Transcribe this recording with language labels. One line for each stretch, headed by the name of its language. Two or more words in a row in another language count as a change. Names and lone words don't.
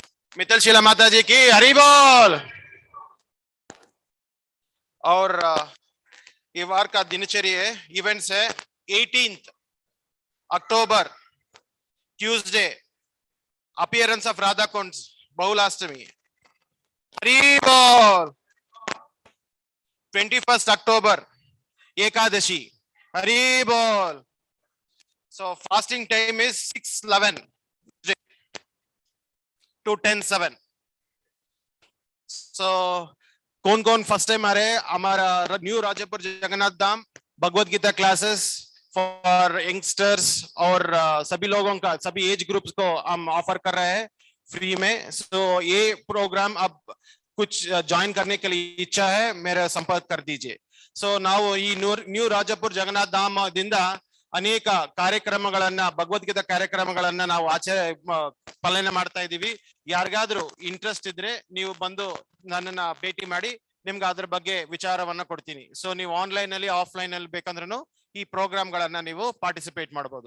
Hindi: मित्तल शीला माता जी की हरि बोल. और ये वार का दिनचर्या है, इवेंट्स है
English: 18th October Tuesday, appearance of
Hindi: राधा कुंड, बहुलाष्टमी. हरि बोल.
English: 21st October
Hindi: एकादशी. हरि बोल.
English: So fasting time is 6:11 to 10:07.
Hindi: So कौन कौन
English: first time
Hindi: आ रहे हैं? हमारा न्यू राजापुर जगन्नाथ धाम भगवत गीता
English: classes for youngsters
Hindi: और सभी लोगों का, सभी
English: age groups
Hindi: को हम ऑफर कर रहे हैं फ्री में. सो ये प्रोग्राम अब कुछ ज्वाइन करने के लिए इच्छा है, मेरा संपर्क कर दीजिए.
Kannada: सो ನಾವು ಈ ನ್ಯೂ ರಾಜಾಪುರ ಜಗನ್ನಾಥ ಧಾಮದಿಂದ ಅನೇಕ ಕಾರ್ಯಕ್ರಮಗಳನ್ನ, ಭಗವದ್ಗೀತಾ ಕಾರ್ಯಕ್ರಮಗಳನ್ನ ನಾವು ಪಾಲನೆ ಮಾಡ್ತಾ ಇದೀವಿ. ಯಾರಿಗಾದ್ರೂ ಇಂಟ್ರೆಸ್ಟ್ ಇದ್ರೆ ನೀವು ಬಂದು ನನ್ನನ್ನ ಭೇಟಿ ಮಾಡಿ, ನಿಮ್ಗೆ ಅದ್ರ ಬಗ್ಗೆ ವಿಚಾರವನ್ನ ಕೊಡ್ತೀನಿ. ಸೊ ನೀವು ಆನ್ಲೈನ್ ಅಲ್ಲಿ ಆಫ್ಲೈನ್ ಅಲ್ಲಿ ಬೇಕಂದ್ರೂ ಈ ಪ್ರೋಗ್ರಾಮ್ ಗಳನ್ನ ನೀವು ಪಾರ್ಟಿಸಿಪೇಟ್ ಮಾಡಬಹುದು.